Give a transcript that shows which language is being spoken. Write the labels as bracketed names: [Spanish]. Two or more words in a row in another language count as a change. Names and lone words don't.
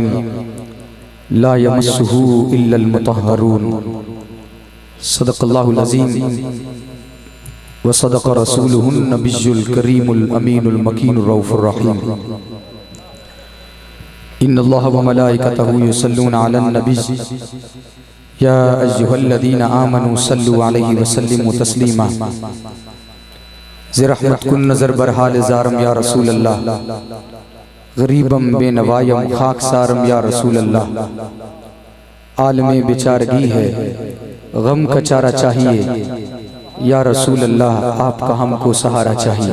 [Arabic] لا يمسه إلا المطهرون. صدق الله العظيم وصدق رسوله النبي الكريم الأمين المكين الرؤوف الرحيم. إن الله وملائكته يصلون على النبي يا أيها الذين آمنوا صلوا عليه وسلموا تسليما. [Persian] ز رحمت کن نظر برحال زارم [Arabic] يا رسول الله, [Persian] غریبم بی‌نوایم خاکسارم [Arabic] يا رسول الله. [Urdu] عالمِ بیچارگی ہے، غم کا چارا چاہیے [Arabic] يا رسول الله, [Urdu] آپ کا ہم کو سہارا چاہیے.